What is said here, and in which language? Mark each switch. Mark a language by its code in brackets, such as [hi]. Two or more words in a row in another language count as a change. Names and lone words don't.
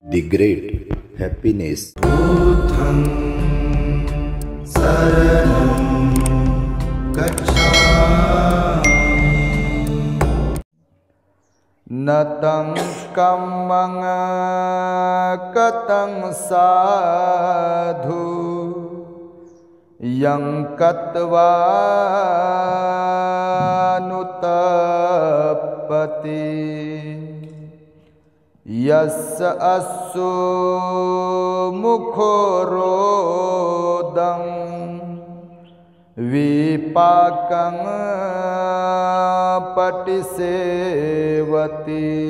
[en] The great happiness. [pi] Buddham saranam gacchami natang kammang katang sadhu yang katva nutapati यस असु मुखोरोदं विपाकं पटिसेवती।